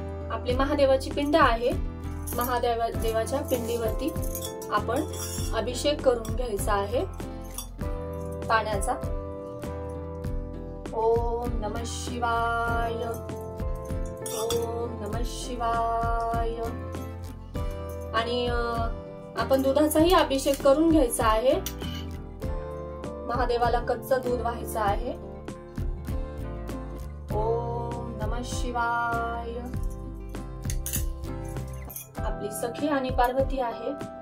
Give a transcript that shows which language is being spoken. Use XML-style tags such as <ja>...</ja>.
<mr>आपली महादेवाची पिंड आहे. महादेवाच्या पिंडीवरती आपण अभिषेक करून घ्यायचा आहे पाण्याचा.</mr> <sa>ओम नमः शिवाय, ओम नमः शिवाय.</sa> <mr>आणि आपण दुधाचाही अभिषेक करून घ्यायचा आहे. महादेवाला कच्चं दूध व्हायचं आहे.</mr> <sa>ओम नमः शिवाय.</sa> <mr>आपली सखी आणि पार्वती आहे.</mr>